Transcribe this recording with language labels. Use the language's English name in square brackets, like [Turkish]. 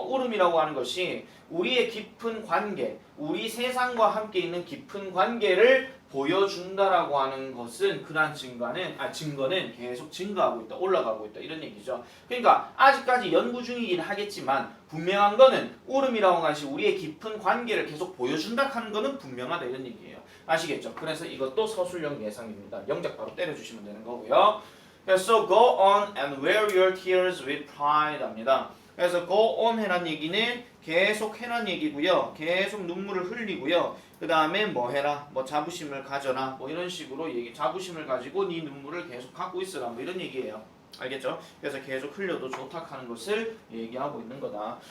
[Korean] 울음이라고 하는 것이 우리의 깊은 관계, 우리 세상과 함께 있는 깊은 관계를 보여준다라고 하는 것은 그러한 증거는 계속 증가하고 있다, 올라가고 있다 이런 얘기죠. 그러니까 아직까지 연구 중이긴 하겠지만 분명한 거는 울음이라고 하는 것이 우리의 깊은 관계를 계속 보여준다 하는 거는 분명하다 이런 얘기예요. 아시겠죠? 그래서 이것도 서술형 예상입니다. 영작 바로 때려주시면 되는 거고요. [English] 그래서 go on and wear your tears with pride [Korean] 합니다. 그래서 [English] go on [Korean] 해란 얘기는 계속 해란 얘기고요. 계속 눈물을 흘리고요. 그 다음에 뭐 해라, 뭐 자부심을 가져라, 뭐 이런 식으로 자부심을 가지고 네 눈물을 계속 갖고 있으라, 뭐 이런 얘기예요. 알겠죠? 그래서 계속 흘려도 좋다 하는 것을 얘기하고 있는 거다.